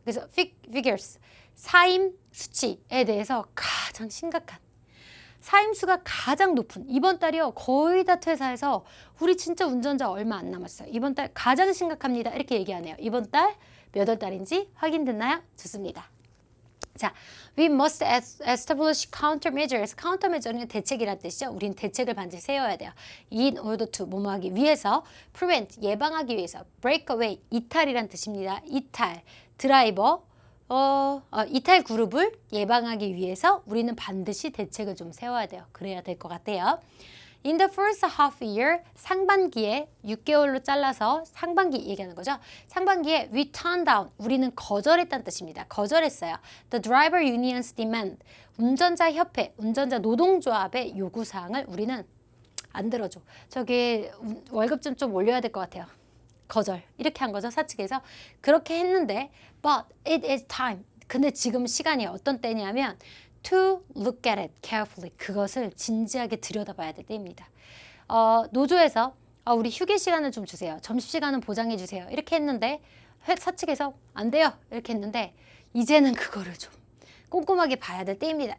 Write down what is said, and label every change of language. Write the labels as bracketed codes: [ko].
[ko] 그래서 [en] figures, [ko] 사임 수치에 대해서 가장 심각한. 사임수가 가장 높은 이번 달이요. 거의 다 퇴사해서 우리 진짜 운전자 얼마 안 남았어요. 이번 달 가장 심각합니다. 이렇게 얘기하네요. 이번 달 몇 월 달인지 확인됐나요? 좋습니다. [en] 자, we must establish countermeasures. [ko] countermeasure는 대책이란 뜻이죠. 우린 대책을 반드시 세워야 돼요. [en] in order to [ko] 뭐뭐 하기 위해서, [en] prevent [ko] 예방하기 위해서, [en] break away [ko] 이탈이란 뜻입니다. 이탈, 드라이버, 이탈 그룹을 예방하기 위해서 우리는 반드시 대책을 좀 세워야 돼요. 그래야 될 것 같아요. [en] In the first half year, [ko] 상반기에 6개월로 잘라서 상반기 얘기하는 거죠. 상반기에 [en] we turned down, [ko] 우리는 거절했다는 뜻입니다. 거절했어요. [en] The driver union's demand, [ko] 운전자 협회, 운전자 노동조합의 요구사항을 우리는 안 들어줘. 저기 월급 좀 올려야 될 것 같아요. 거절 이렇게 한 거죠. 사측에서 그렇게 했는데 [en] but it is time. [ko] 근데 지금 시간이 어떤 때냐면 [en] to look at it carefully. [ko] 그것을 진지하게 들여다봐야 될 때입니다. 노조에서 우리 휴게 시간을 좀 주세요. 점심시간은 보장해 주세요. 이렇게 했는데 사측에서 안 돼요. 이렇게 했는데 이제는 그거를 좀 꼼꼼하게 봐야 될 때입니다.